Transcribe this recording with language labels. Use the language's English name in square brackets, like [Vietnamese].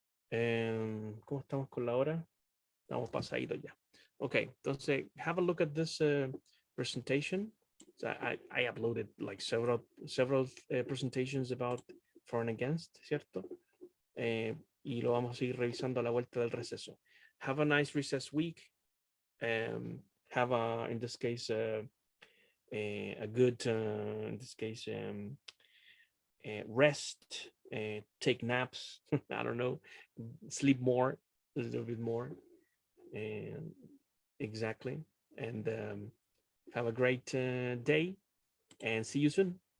[Spanish] ¿Cómo estamos con la hora? Estamos pasaditos ya. [English] Okay, entonces, have a look at this presentation. So I uploaded like several presentations about for and against, ¿cierto? [Spanish] Y lo vamos a ir revisando a la vuelta del receso. [English] Have a nice recess week. Have a, in this case, a good, in this case, rest, take naps, I don't know, sleep more, a little bit more. And exactly. And have a great day and see you soon.